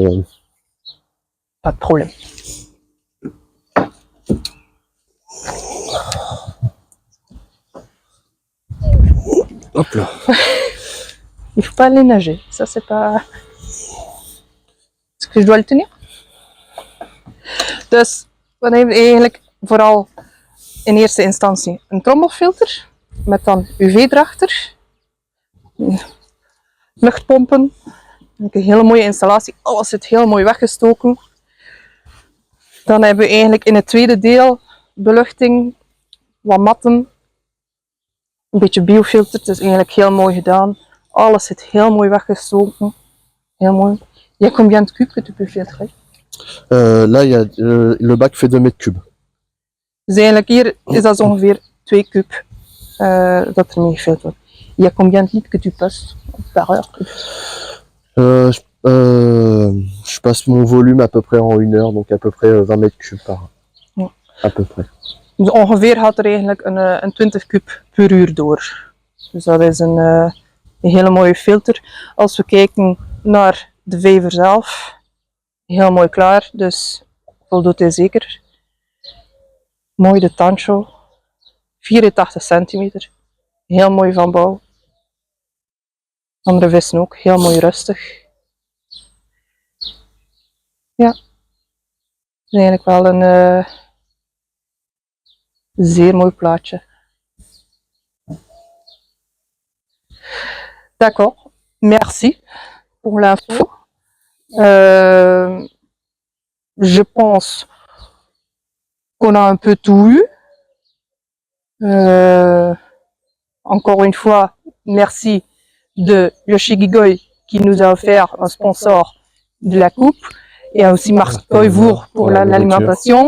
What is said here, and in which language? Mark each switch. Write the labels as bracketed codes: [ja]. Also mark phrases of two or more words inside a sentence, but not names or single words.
[fr] Pas de problème. Hop là. Il faut pas aller nager. Ça, c'est pas... Est-ce que je dois le tenir? [nl] Dus, we hebben eigenlijk vooral in eerste instantie een trommelfilter met dan UV erachter. Luchtpompen. Een hele mooie installatie. Alles zit heel mooi weggestoken. Dan hebben we eigenlijk in het tweede deel beluchting, wat matten, een beetje biofilter. Het is eigenlijk heel mooi gedaan. Alles zit heel mooi weggestoken. Heel mooi. [fr] Il y a combien de cubes que tu peux filtrer? Là, il y a, le bac fait 2 mètres cubes. [nl] Dus eigenlijk hier is dat ongeveer 2 cubes dat er mee gefilterd wordt. [fr] Il y a combien de litres que tu passes par heure? Je passe mon volume à peu près en 1 heure, donc à peu près 20 mètres cubes par heure. [nl] Ja. [fr] À peu près. [nl] Dus ongeveer gaat er eigenlijk een 20 kub per uur door. Dus dat is een hele mooie filter. Als we kijken naar de vijver zelf, heel mooi klaar, dus voldoet hij zeker. Mooi de Tancho, 84 centimeter, heel mooi van bouw. Andere vissen ook, heel mooi rustig. Ja, het is eigenlijk wel een zeer mooi plaatje. [fr] D'accord, merci pour l'info. Je pense qu'on a un peu tout eu. Encore une fois, merci de Yoshigigoi qui nous a offert un sponsor de la coupe et aussi Marc Koivour pour l'alimentation.